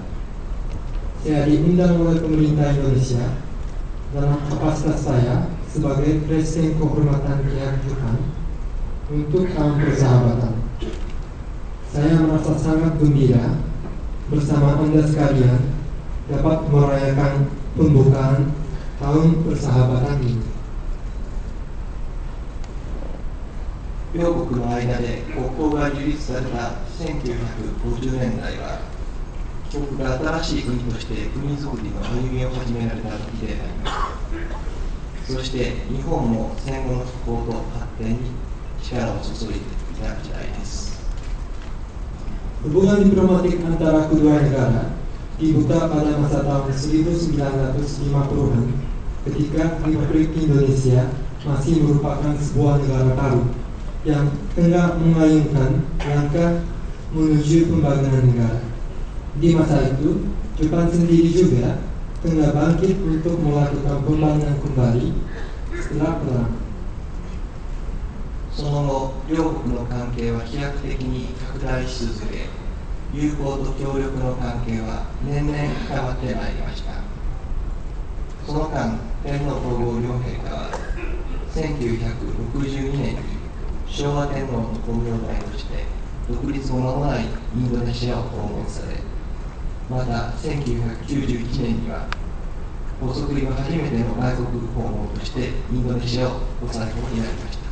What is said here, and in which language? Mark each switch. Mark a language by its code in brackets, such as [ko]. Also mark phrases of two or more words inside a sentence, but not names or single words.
[id] Saya diundang oleh pemerintah Indonesia dalam kapasitas saya sebagai Presiden Kehormatan Pihak Jepang untuk Tahun Persahabatan. Saya merasa sangat gembira bersama Anda sekalian dapat merayakan pembukaan Tahun Persahabatan ini. [ja] 両国の間で国交が樹立された1950年代は帰国が新しい国として国づくりの歩みを始められた時であります。そして日本も戦後の復興と発展に力を注いでいた時代です。 [id] Hubungan diplomatik antara kedua negara dibuka pada masa tahun 1950-an ketika Republik Indonesia masih merupakan sebuah negara baru yang tengah mengayunkan langkah menuju pembangunan negara. Di masa itu, Jepang sendiri juga tengah bangkit untuk melakukan pembangunan kembali setelah perang. [ja] その後、両国の関係は飛躍的に拡大し続け、友好と協力の関係は年々深まってまいりました。その間、天皇皇后両陛下は1962年に昭和天皇の皇明代として独立後間もないインドネシアを訪問され、また1991年には発足後初めての外国訪問としてインドネシアをご再訪になりました。